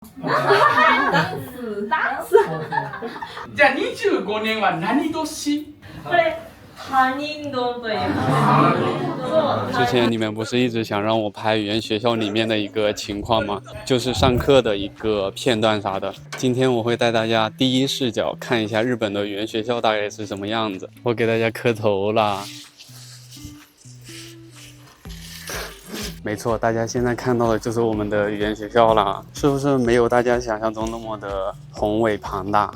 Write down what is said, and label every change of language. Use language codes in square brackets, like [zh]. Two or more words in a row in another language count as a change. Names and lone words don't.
[ja] ダンス。じゃあ25年は何年？これ他人丼と言います。 [zh] 之前你们不是一直想让我拍语言学校里面的一个情况吗？就是上课的一个片段啥的。今天我会带大家第一视角看一下日本的语言学校大概是什么样子。我给大家磕头啦。没错，大家现在看到的就是我们的语言学校啦，是不是没有大家想象中那么的宏伟庞大？